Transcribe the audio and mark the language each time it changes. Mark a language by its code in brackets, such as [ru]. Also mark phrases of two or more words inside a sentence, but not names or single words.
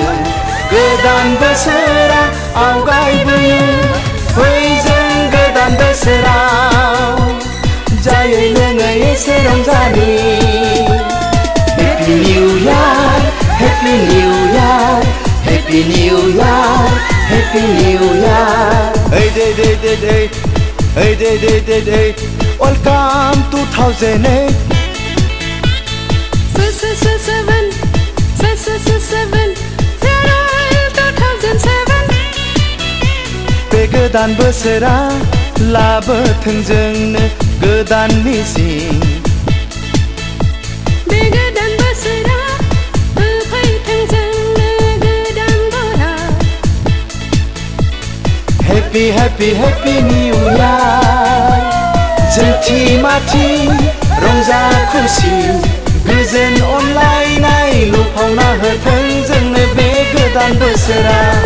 [brx] गोदान बोसोरा आवगायबोयो फै जों गोदान बोसोराव जायै लोङै एसे रंजानि [en] Happy New Year Happy New Year Happy New Year Happy New Year Hey day day day day Hey day day day day Welcome 2008 [brx] 7 Farewell 2007 बे गोदान बोसोरा लाबोथों जोंनो गोदान मिजिं बे गोदान बोसोरा होफैथों जोंनो गोदान बराद [en] Happy Happy Happy New Year [brx] जोंथि माथि रंजा खुसि गोजोन अनलायनाय लुफावना होथों जोंनो बे गोदान बोसोरा